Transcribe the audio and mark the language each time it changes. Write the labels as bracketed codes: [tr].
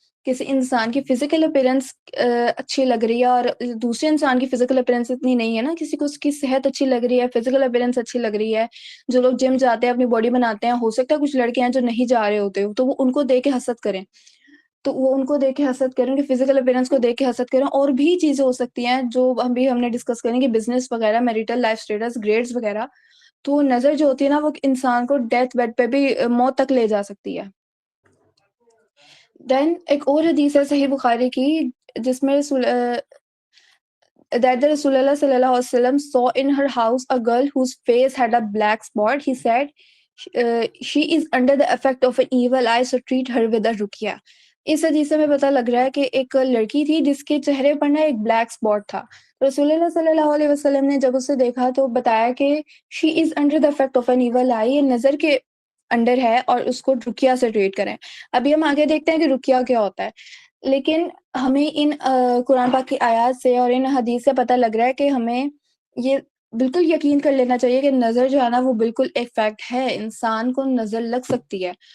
[ur] کسی انسان کی فزیکل اپیرنس اچھی لگ رہی ہے اور دوسرے انسان کی فزیکل اپیرنس اتنی نہیں ہے نا، کسی کو اس کی صحت اچھی لگ رہی ہے، فزیکل اپیرنس اچھی لگ رہی ہے، جو لوگ جم جاتے ہیں اپنی باڈی بناتے ہیں، ہو سکتا ہے کچھ لڑکے ہیں جو نہیں جا رہے ہوتے تو وہ ان کو دیکھ کے حسد کریں، تو وہ ان کو دیکھ کے حسد کریں، کہ فزیکل اپیرنس کو دیکھ کے حسد کریں، اور بھی چیزیں ہو سکتی ہیں جو ہم نے ڈسکس کریں کہ بزنس وغیرہ، میریٹل لائف اسٹیٹس، گریڈز وغیرہ. تو نظر جو ہوتی ہے نا وہ انسان کو ڈیتھ بیڈ پہ بھی موت تک لے جا سکتی ہے. دین ایک اور حدیث ہے صحیح بخاری کی جس میں [en] that the Rasulullah sallallahu alaihi wasallam saw in her house a girl whose face had a black spot. He said, she is under the effect of an evil eye, so treat her with a ruqya. [ur] اس حدیث سے ہمیں پتہ لگ رہا ہے کہ ایک لڑکی تھی جس کے چہرے پر نا ایک بلیک اسپاٹ تھا. رسول اللہ صلی اللہ علیہ وسلم نے جب اسے دیکھا تو بتایا کہ [en] she is under the effect of an evil eye, [ur] یہ نظر کے انڈر ہے اور اس کو رقیہ سے ٹریٹ کریں. ابھی ہم آگے دیکھتے ہیں کہ رقیہ کیا ہوتا ہے، لیکن ہمیں ان قرآن پاک کی آیات سے اور ان حدیث سے پتہ لگ رہا ہے کہ ہمیں یہ بالکل یقین کر لینا چاہیے کہ نظر جو ہے نا وہ بالکل ایک فیکٹ ہے، انسان کو نظر لگ سکتی ہے.